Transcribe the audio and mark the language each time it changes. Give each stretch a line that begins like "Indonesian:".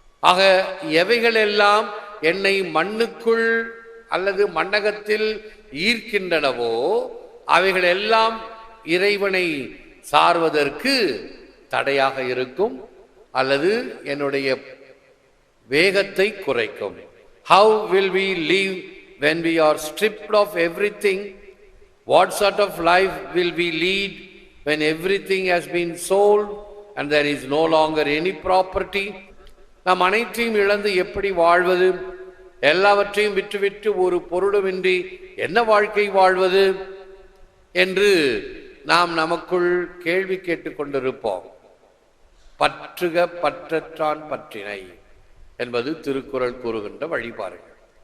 Tamil: ஆக எவைகள் எல்லாம் என்னை மண்ணுக்குள் அல்லது மண்ணகத்தில் ஈர்க்கின்றனவோ அவைகள் எல்லாம் இறைவனை சார்வதற்கு தடையாக இருக்கும் அல்லது என்னுடைய வேகத்தை குறைக்கும்.
English: How will we live when we are stripped of everything? What sort of life will we lead when everything has been sold and there is no longer any property?
Tamil: நாம் அனைத்தையும் இழந்து எப்படி வாழ்வது? எல்லாவற்றையும் விட்டுவிட்டு ஒரு பொருளுமின்றி என்ன வாழ்க்கை வாழ்வது என்று நாம் நமக்குள் கேள்வி கேட்டுக் கொண்டிருப்போம். பற்றுக பற்றற்றான் பற்றினை என்பது திருக்குறள் கூறுகின்ற வழிபாடுகள்.